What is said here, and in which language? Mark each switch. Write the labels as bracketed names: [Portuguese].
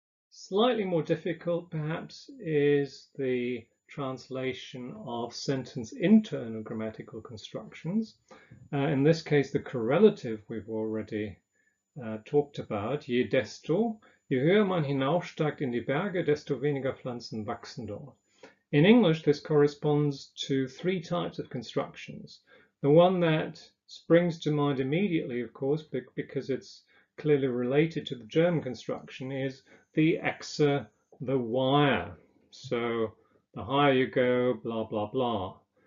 [English] Slightly more difficult, perhaps, is the translation of sentence internal grammatical constructions. In this case, the correlative we've already talked about. [German] Je höher man hinaufsteigt in die Berge, desto weniger Pflanzen wachsen dort. [English] In English, this corresponds to three types of constructions. The one that springs to mind immediately, of course, because it's clearly related to the German construction, is the Exe, the wire. So the higher you go, blah, blah, blah.